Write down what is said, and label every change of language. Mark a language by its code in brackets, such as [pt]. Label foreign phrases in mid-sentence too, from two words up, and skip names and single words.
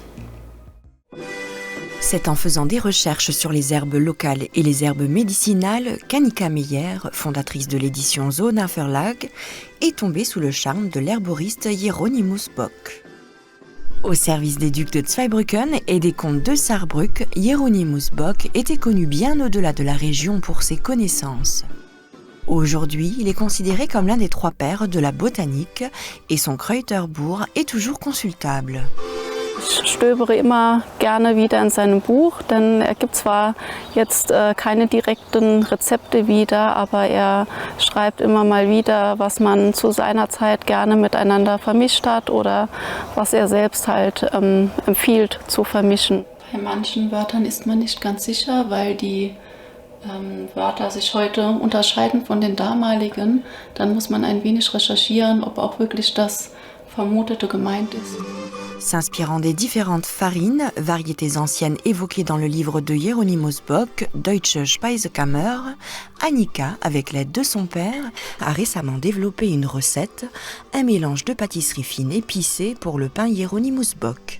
[fr] C'est en faisant des recherches sur les herbes locales et les herbes médicinales qu'Annika Meyer, fondatrice de l'édition Zoner Verlag, est tombée sous le charme de l'herboriste Hieronymus Bock. Au service des ducs de Zweibrücken et des comtes de Saarbrück, Hieronymus Bock était connu bien au-delà de la région pour ses connaissances. Aujourd'hui, il est considéré comme l'un des 3 pères de la botanique et son Kräuterbuch est toujours consultable. [de] Ich stöbere immer gerne wieder in seinem Buch, denn er gibt zwar jetzt keine direkten Rezepte wieder, aber er schreibt immer mal wieder, was man zu seiner Zeit gerne miteinander vermischt hat oder was er selbst halt empfiehlt zu vermischen. Bei manchen Wörtern ist man nicht ganz sicher, weil die Wörter sich heute unterscheiden von den damaligen. Dann muss man ein wenig recherchieren, ob auch wirklich das Vermutete gemeint ist. [fr] S'inspirant des différentes farines, variétés anciennes évoquées dans le livre de Hieronymus Bock, Deutsche Speisekammer, Annika, avec l'aide de son père, a récemment développé une recette, un mélange de pâtisserie fine épicée pour le pain Hieronymus Bock.